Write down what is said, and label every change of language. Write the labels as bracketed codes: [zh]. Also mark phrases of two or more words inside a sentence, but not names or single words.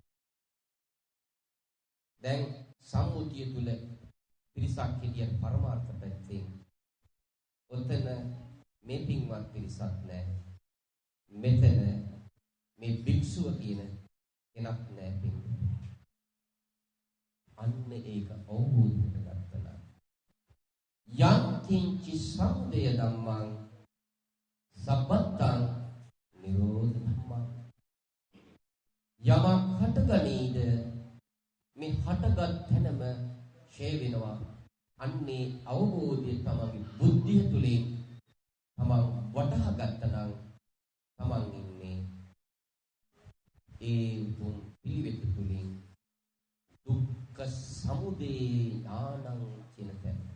[si] දැන් සම්මුතිය තුල පිරිසක් හිටියත් පරමාර්ථ පැත්තෙන් ඔතන මේ පින්වත් පිරිසක් නැහැ. මෙතන මේ භික්ෂුව කියන කෙනෙක් නැහැ පින්වත්. අන්න ඒක අවබෝධ කරගත්තා. [pi] යම් කිංචි සමුදය ධම්මං සබ්බත්තං නිරෝධ ධම්මං. [si] යමක් හටගනීද මේ හටගත් තැනම ඡේ වෙනවා. අන්නේ අවබෝධය තමයි බුද්ධිය තුලින් තමන් වටහා ගත්තනම් තමන් ඉන්නේ ඒ උතුම් පිළිවෙත තුලින් [pi] දුක්ඛ සමුදය ඥානං [si] කියන තැන.